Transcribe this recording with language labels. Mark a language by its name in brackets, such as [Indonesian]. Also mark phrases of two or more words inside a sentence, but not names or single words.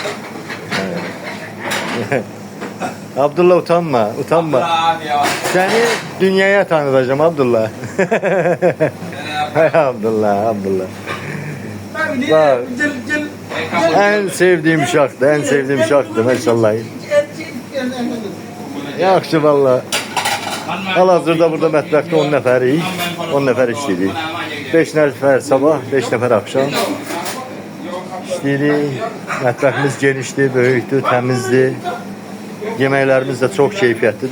[Turkish] Abdullah utanma, utanma. Abdullah abi ya. Seni dünyaya tanıtacağım Abdullah. Hay Abdullah, Abdullah. Bak, en sevdiğim uşaktı, en sevdiğim uşaktı maşallah. [Azerbaijani] Yaxşı valla. Hal-hazırda burada mətbəxdə 10 nəfərik, 10 nəfər işləyirik. 5 nəfər sabah, 5 nəfər axşam işləyirik. Mətbəximiz genişdir, böyükdür, təmizdir. Yeməklərimiz də çox keyfiyyətlidir.